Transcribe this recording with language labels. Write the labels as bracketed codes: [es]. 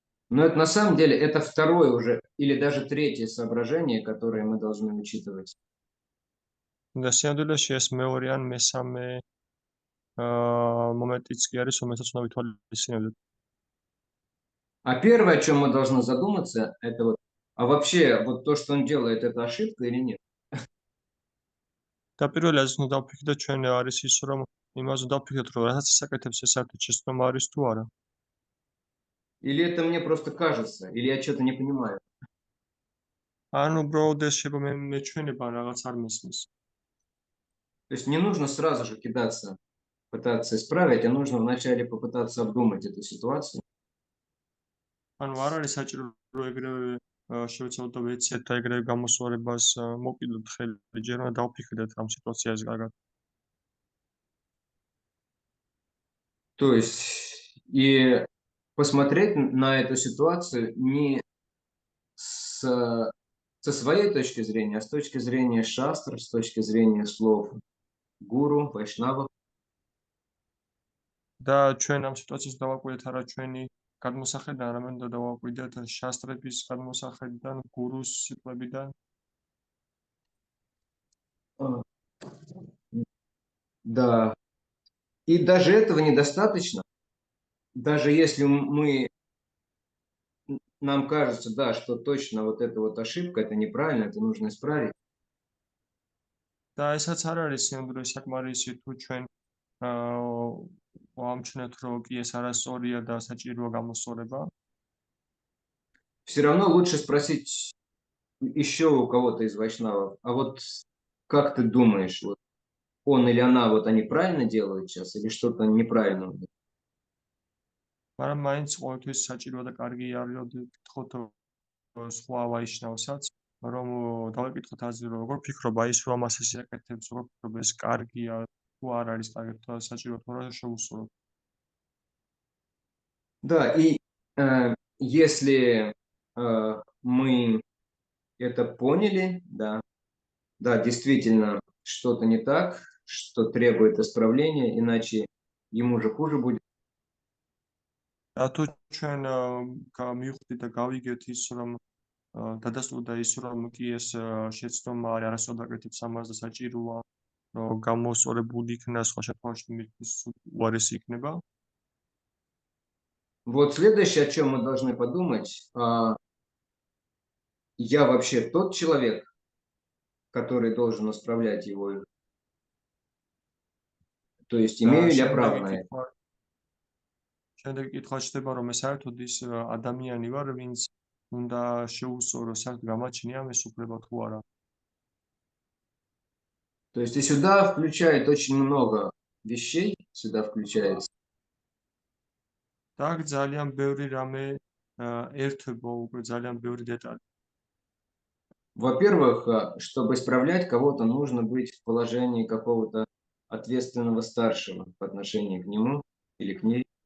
[ru] Но это на самом деле это второе уже или даже третье соображение, которое мы должны учитывать. [ka] და სინამდვილეში ეს მეორე ან მესამე მომენტიც კი არის, რომელსაც უნდა ვითვალისწინებდეთ. [ru] А первое, о чем мы должны задуматься, это вот, а вообще вот то, что он делает, это ошибка или нет? [ka] და პირველი რაც უნდა დავფიქრდეთ ჩვენ არის ის, რომ იმას უნდა დავფიქრდეთ, რომ რასაც ის აკეთებს, ეს საერთოდ შეცდომა არის თუ არა. [ru] Или это мне просто кажется, или я что-то не понимаю. [ka] ან უბრალოდ ეს შეება მე ჩვენება ან რაღაც არ მესმის. [ru] То есть не нужно сразу же кидаться, пытаться исправить, а нужно вначале попытаться обдумать эту ситуацию. [ka] ანუ არ არის საჭირო რომ ეგრევე შევეცადოთ და ვეცეთ და ეგრევე გამოსწორებას მოვკიდოთ ხელი, ჯერ უნდა დავფიქრდეთ ამ სიტუაციაზე კარგად. [ru] То есть и посмотреть на эту ситуацию не со своей точки зрения, а с точки зрения шастр, с точки зрения слов гуру, вайшнавов. [ka] და ჩვენ ამ სიტუაციას დავაკვირდეთ არა ჩვენი გადმოსახედიდან, არამედ უნდა დავაკვირდეთ შასტრების გადმოსახედიდან, გურუს სიტყვებიდან. [ru] Да. И даже этого недостаточно. Даже если нам кажется, да, что точно вот эта вот ошибка, это неправильно, это нужно исправить. [ka] და ესაც არ არის სინამდვილეში საკმარისი თუ ჩვენ ვამჩნევთ რომ კი ეს არასწორია და საჭიროა გამოსწორება. [ru] Все равно лучше спросить еще у кого-то из вайшнавов, а вот как ты думаешь, вот он или она, вот они правильно делают сейчас или что-то неправильно? [ka] მაგრამ მაინც ყოველთვის საჭიროა და კარგი არის რომ გითხოთ სხვა ვაიშნავსაც რომ დავეკითხოთ აზრი რომ როგორ ფიქრობ ის რომ ამას ეს აკეთებს, როგორ ფიქრობ ეს კარგია თუ არ არის კარგი, თუ საჭირო თუ არა შეუსწოროთ. [ru] Да, и если мы это поняли, да, действительно что-то не так, что требует исправления, иначе ему же хуже будет. [ka] და თუ ჩვენ მივხვდით და გავიგეთ ის რომ დადასტურდა ის რომ კი ეს შეცდომა არის არასწორად აკეთებს ამას და საჭიროა რომ გამოსწორებული იქნას სხვა შემთხვევაში მისთვის უარესი იქნება. [ru] Вот следующее, о чем мы должны подумать, я вообще тот человек, который должен исправлять его, То есть [ka] და [ru] имею ли я [ka] შემდეგი [ru] право на это? [ka] კითხვა შემდეგი კითხვა ჩდება, რომ მე საერთოდ ის ადამიანი ვარ, ვინც უნდა შეუსწორო საერთოდ გამაჩნია ეს უფლება თუ არა. [ru] То есть и сюда включает очень много вещей, сюда включается. [ka] და აქ ძალიან ბევრი რამე ერთვება უკვე ძალიან ბევრი დეტალი. [ru] Во-первых, чтобы исправлять кого-то, нужно быть в положении какого-то ответственного старшего по отношению к нему или к ней.